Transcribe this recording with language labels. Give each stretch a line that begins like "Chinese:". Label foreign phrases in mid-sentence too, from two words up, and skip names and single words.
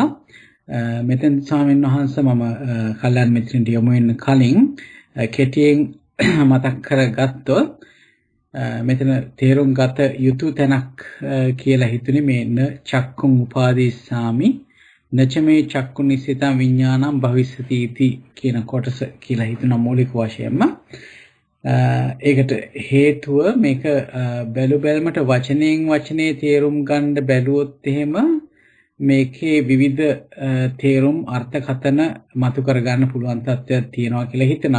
Sinhala: මෙතෙන් ස්වාමීන් වහන්සේ මම කල්‍යාණ මිත්‍රන්ට යොමු වෙන්න කලින් කෙටියෙන් මතක් කරගත්තොත් මෙතන තේරුම් ගත යුතු තැනක් කියලා හිතුනේ මේ
Pali: න චක්කුං උපාදීසාමි නචමේ චක්කු නිසිතං විඥානං භවිස්සති इति
Sinhala: කියන කොටස කියලා හිතන මූලික වශයෙන්ම ඒකට හේතුව මේක බැලු බැලමට වචනේ තේරුම් ගන්න බැලුවොත් එහෙම මේකේ විවිධ තේරුම් අර්ථකථන මතු කර ගන්න පුළුවන් තත්ත්වයක් තියෙනවා කියලා හිතනවා.